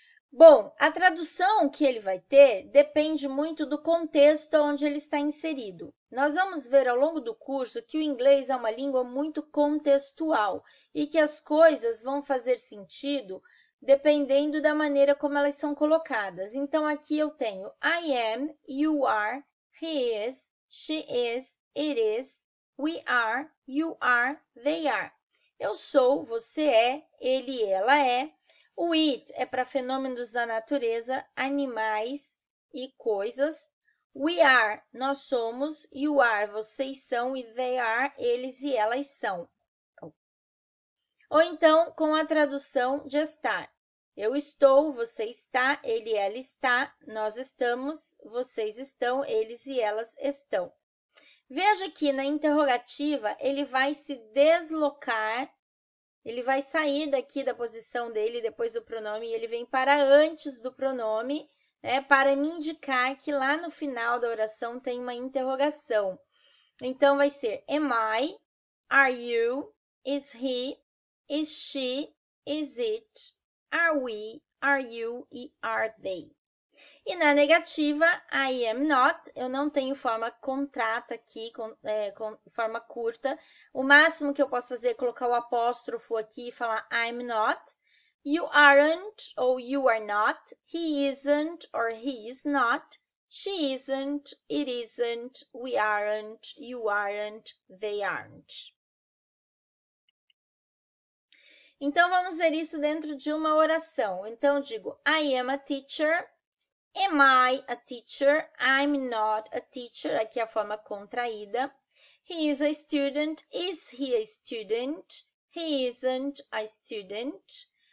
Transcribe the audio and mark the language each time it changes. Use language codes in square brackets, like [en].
[pt] Bom, a tradução que ele vai ter depende muito do contexto onde ele está inserido. Nós vamos ver ao longo do curso que o inglês é uma língua muito contextual e que as coisas vão fazer sentido dependendo da maneira como elas são colocadas. Então, aqui eu tenho [en] I am, you are, he is, she is, it is, we are, you are, they are. [pt] Eu sou, você é, ele, ela é. O it é para fenômenos da natureza, animais e coisas. [en] We are, [pt] nós somos. [en] You are, [pt] vocês são. E they are, eles e elas são. Ou então, com a tradução de estar. Eu estou, você está, ele e ela está, nós estamos, vocês estão, eles e elas estão. Veja que na interrogativa, ele vai se deslocar. Ele vai sair daqui da posição dele depois do pronome e ele vem para antes do pronome, né, para me indicar que lá no final da oração tem uma interrogação. [en] Então, vai ser am I, are you, is he, is she, is it, are we, are you e are they. [pt] E na negativa, [en] I am not, [pt] eu não tenho forma contrata aqui, com forma curta. O máximo que eu posso fazer é colocar o apóstrofo aqui e falar [en] I'm not. You aren't ou you are not. He isn't or he is not. She isn't, it isn't, we aren't, you aren't, they aren't. [pt] Então, vamos ver isso dentro de uma oração. Então, eu digo [en] I am a teacher. Am I a teacher? I'm not a teacher. [pt] Aqui é a forma contraída. [en] He is a student. Is he a student? He isn't a student.